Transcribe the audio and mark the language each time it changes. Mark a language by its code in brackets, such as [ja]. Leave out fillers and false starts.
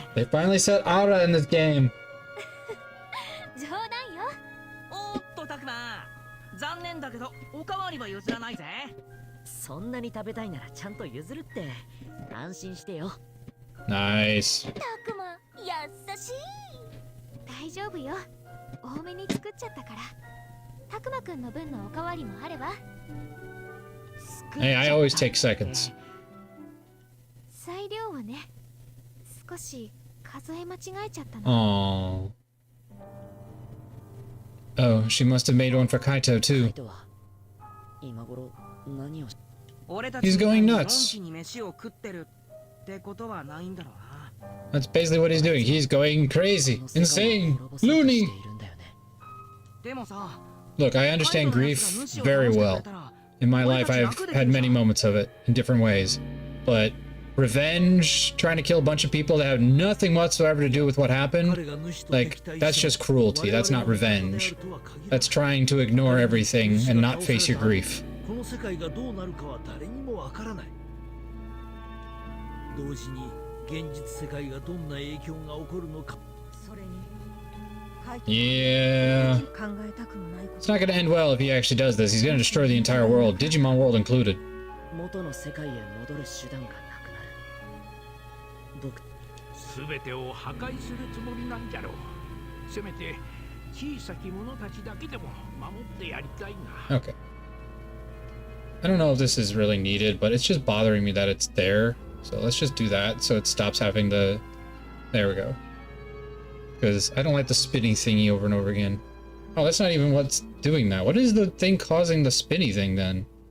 [en] They finally said Ara in this game. [ja] 冗談よ。おっとたくま、残念だけどおかわりは譲らないぜ。そんなに食べたいならちゃんと譲るって。安心してよ。 [en] Nice. [ja] たくま、優しい。大丈夫よ。多めに作っちゃったから。たくまくんの分のおかわりもあれば。 [en] Hey, I always take seconds. [ja] 裁量はね、少し数え間違えちゃった Aww. の。 [en] Oh, she must have made one for Kaito too. [ja] 今頃何を [en] He's going nuts. [ja] に飯を食ってるってことはないんだろうな。 [en] That's basically what he's doing. He's going crazy, insane, loony. [ja] でもさ、 [en] Look, I understand grief very well. In my life, I've had many moments of it in different ways. But revenge, trying to kill a bunch of people that have nothing whatsoever to do with what happened, like, that's just cruelty. That's not revenge. That's trying to ignore everything and not face your grief. [ja] この世界がどうなるかは誰にもわからない。同時に現実世界がどんな影響が起こるのか。それに [en] Yeah. [ja] 考えたくもないこ [en] It's [ja] と [en] not gonna end well if he actually does this. He's gonna destroy the entire world, Digimon world included. [ja] 元の世界へ戻る手段がなくなる。僕、すべてを破壊するつもりなんじゃろう。せめて小さき者たちだけでも守ってやりたいな。 [en] Okay. I don't know if this is really needed, but it's just bothering me that it's there. So let's just do that so it stops having the... There we go. Because I don't like the spinny thingy over and over again. Oh, that's not even what's doing that. What is the thing causing the spinny thing then?